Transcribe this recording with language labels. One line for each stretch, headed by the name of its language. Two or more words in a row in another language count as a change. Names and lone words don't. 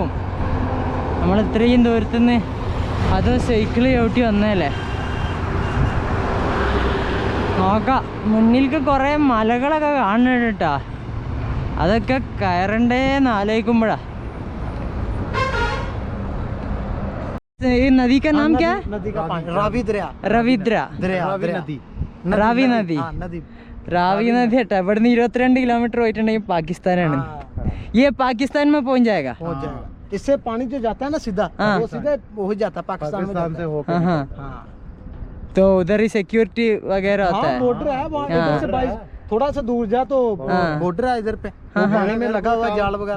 Malayalam: നമ്മൾ ഇത്രയും ദൂരത്തുനിന്ന് അത് സൈക്കിള് ചവിട്ടി വന്നതല്ലേ. നോക്കാം. മുന്നിലേക്ക് കുറേ മലകളൊക്കെ കാണുന്നുണ്ട് കേട്ടോ. അതൊക്കെ കയറണ്ടേന്ന് ആലോചിക്കുമ്പോഴാ. ഈ നദി
Hindi: का नाम क्या है? नदी का पानी रावी दरिया
Malayalam: रवि दरिया റാവി നദി. റാവി നദി കേട്ടോ. ഇവിടുന്ന് 22 കിലോമീറ്റർ പോയിട്ടുണ്ടെങ്കിൽ പാകിസ്ഥാനാണ്.
Hindi: ये पाकिस्तान में पहुंच जाएगा. इससे पानी जो जाता है ना सीधा वो सीधा हो जाता है पाकिस्तान से होकर. तो उधर ही सिक्योरिटी वगैरह होता है. बॉर्डर है वहाँ. इधर से 22 थोड़ा सा दूर जा तो बॉर्डर है इधर पे. वो पानी में लगा हुआ जाल वगैरह.